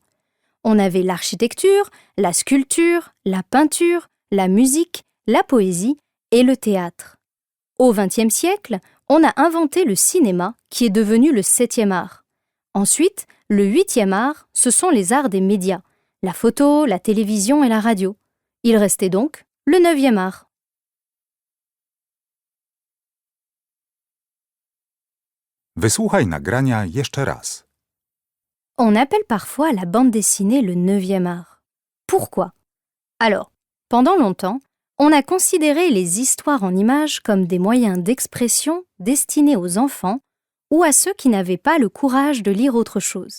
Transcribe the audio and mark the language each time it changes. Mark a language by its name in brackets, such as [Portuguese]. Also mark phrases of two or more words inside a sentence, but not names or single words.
[French] On avait l'architecture, la sculpture, la peinture, la musique, la poésie et le théâtre. Au XXe siècle, on a inventé le cinéma qui est devenu le 7e art. Ensuite, le 8e art, ce sont les arts des médias, la photo, la télévision et la radio. Il restait donc le 9e art. [Polish] Wysłuchaj nagrania jeszcze raz. [French] On appelle parfois la bande dessinée le 9e art. Pourquoi? Alors, pendant longtemps, On a considéré les histoires en images comme des moyens d'expression destinés aux enfants ou à ceux qui n'avaient pas le courage de lire autre chose.